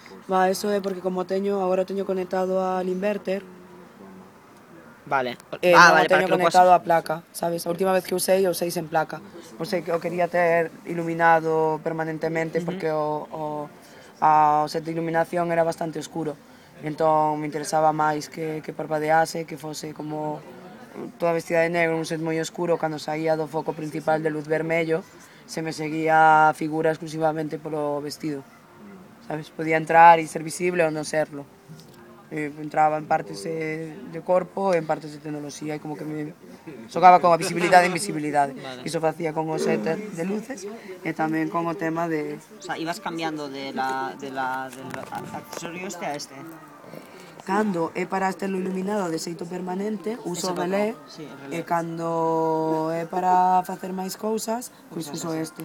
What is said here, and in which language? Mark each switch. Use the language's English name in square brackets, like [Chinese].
[Spanish] Va, eso es porque como teño, ahora teño conectado al inverter. Vale. [Galician] Vale, teño conectado a placa, ¿sabes? [Spanish] La última vez que usé, yo usé en placa. O sea, que quería tener iluminado permanentemente, uh-huh, [Galician] porque o set de iluminación era bastante oscuro. Entón, me interesaba máis que parpadease, que fose como toda vestida de negro, un set moi oscuro, cando saía do foco principal de luz vermello, se me seguía a figura exclusivamente polo vestido. Sabes, podía entrar e ser visible ou non serlo. E entraba en partes de corpo e en partes de tecnoloxía, e como que me xogaba con a visibilidade e invisibilidade. Vale. Iso facía con o set de luces e tamén con o tema de... [Spanish] O sea, ibas cambiando del accesorio este a este. [Galician] Cando é para estelo iluminado de xeito permanente, uso relé, sí, e cando é para facer máis cousas, pois uso este.